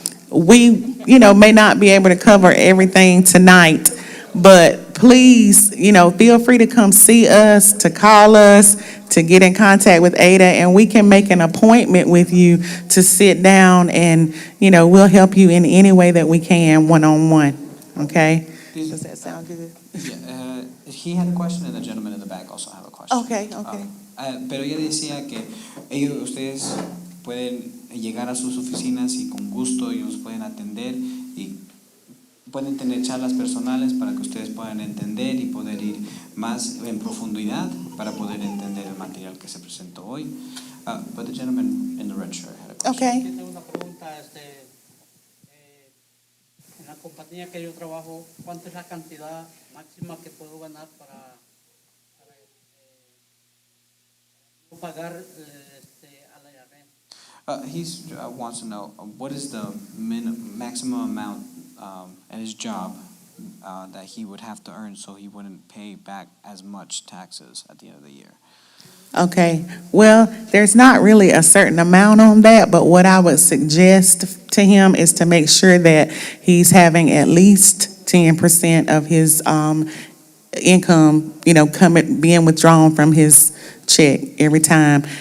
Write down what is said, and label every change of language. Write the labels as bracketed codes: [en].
[en] We, may not be able to cover everything tonight, but please, feel free to come see us, to call us, to get in contact with Ada, and we can make an appointment with you to sit down and, we'll help you in any way that we can, one-on-one, okay? Does that sound good? Yeah, he had a question, and the gentleman in the back also have a question. Okay. [es] Pero ella decía que ustedes pueden llegar a sus oficinas y con gusto ellos pueden atender y pueden tener charlas personales para que ustedes puedan entender y poder ir más en profundidad para poder entender el material que se presentó hoy. [en] But the gentleman in the red shirt had a question. Okay. [es] Tiene una pregunta, en la compañía que yo trabajo, ¿cuánta es la cantidad máxima que puedo ganar para no pagar a la IRS? [en] He wants to know what is the maximum amount at his job that he would have to earn so he wouldn't pay back as much taxes at the end of the year. Okay, well, there's not really a certain amount on that, but what I would suggest to him is to make sure that he's having at least 10% of his income, being withdrawn from his check every time.